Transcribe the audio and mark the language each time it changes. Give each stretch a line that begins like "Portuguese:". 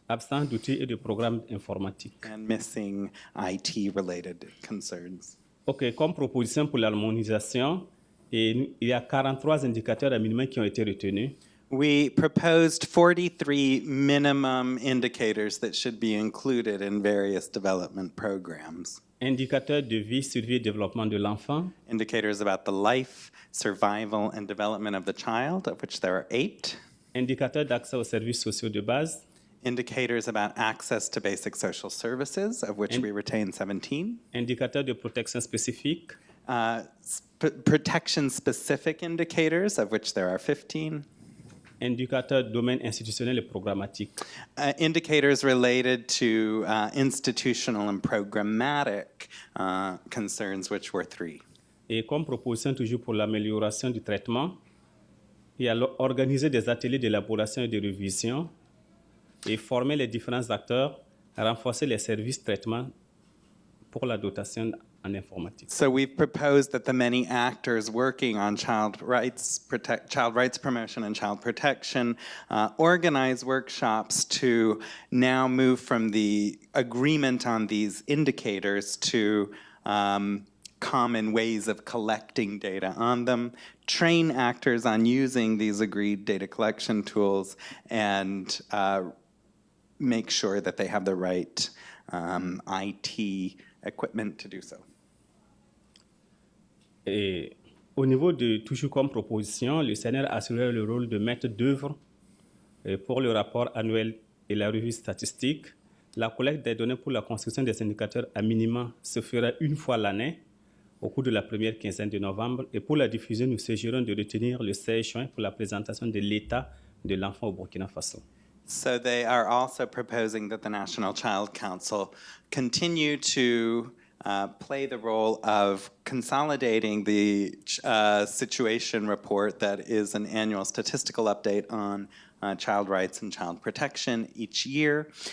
French: Absence d'outils et de programmes informatiques.
English: And missing IT-related concerns.
French: OK, comme proposition pour l'harmonisation, il y a 43 indicateurs à minimum qui ont été retenus.
English: We proposed 43 minimum indicators that should be included in various development programs.
French: Indicateurs de vie, survie et développement de l'enfant.
English: Indicators about the life, survival, and development of the child, of which there are 8.
French: Indicateurs d'accès aux services sociaux de base.
English: Indicators about access to basic social services, of which we retain 17.
French: Indicateurs de protection spécifique.
English: Protection-specific indicators, of which there are 15.
French: Indicateurs domaine institutionnel et programmatique.
English: Indicators related to institutional and programmatic concerns, which were 3.
French: Et comme proposition toujours pour l'amélioration du traitement, il y a organiser des ateliers d'élaboration et de révision et former les différents acteurs, renforcer les services de traitement pour la dotation en informatique.
English: So we've proposed that the many actors working on child rights promotion and child protection organize workshops to now move from the agreement on these indicators to common ways of collecting data on them, train actors on using these agreed data collection tools, and make sure that they have the right IT equipment to do so.
French: Et au niveau de toujours comme proposition, le CNR assurerait le rôle de maître d'œuvre pour le rapport annuel et la revue statistique. La collecte des données pour la construction des indicateurs à minima se fera une fois l'année, au cours de la première quinzaine de novembre. Et pour la diffusion, nous suggérons de retenir le 16 juin pour la présentation de l'état de l'enfant au Burkina Faso.
English: So they are also proposing that the National Child Council continue to play the role of consolidating the situation report that is an annual statistical update on child rights and child protection each year.